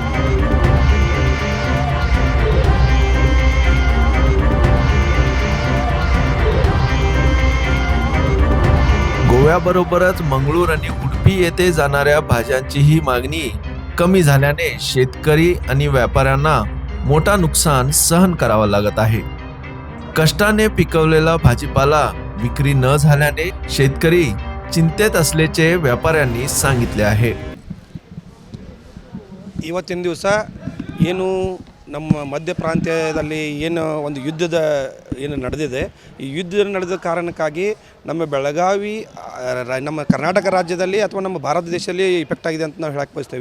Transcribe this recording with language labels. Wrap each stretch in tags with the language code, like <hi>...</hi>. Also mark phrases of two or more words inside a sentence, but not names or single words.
<mr>गोव्याबरोबरच मंगळूर आणि उडुपी येथे जाणाऱ्या भाज्यांचीही मागणी कमी झाल्याने शेतकरी आणि व्यापाऱ्यांना मोठा नुकसान सहन करावा लागत आहे. कष्टाने पिकवलेला भाजीपाला विक्री न झाल्याने शेतकरी चिंतेत असल्याचे व्यापाऱ्यांनी सांगितले आहे.</mr> <kn>ಇವತ್ತಿನ ದಿವಸ ಏನು ನಮ್ಮ ಮಧ್ಯ ಪ್ರಾಂತ್ಯದಲ್ಲಿ ಏನು ಒಂದು ಯುದ್ಧದ ಏನು ನಡೆದಿದೆ, ಈ ಯುದ್ಧ ನಡೆದ ಕಾರಣಕ್ಕಾಗಿ ನಮ್ಮ ಬೆಳಗಾವಿ ನಮ್ಮ ಕರ್ನಾಟಕ ರಾಜ್ಯದಲ್ಲಿ ಅಥವಾ ನಮ್ಮ ಭಾರತ ದೇಶದಲ್ಲಿ ಇಫೆಕ್ಟ್ ಆಗಿದೆ ಅಂತ ನಾವು ಹೇಳಕ್ಕೆ ಬಯಸ್ತೀವಿ.</kn>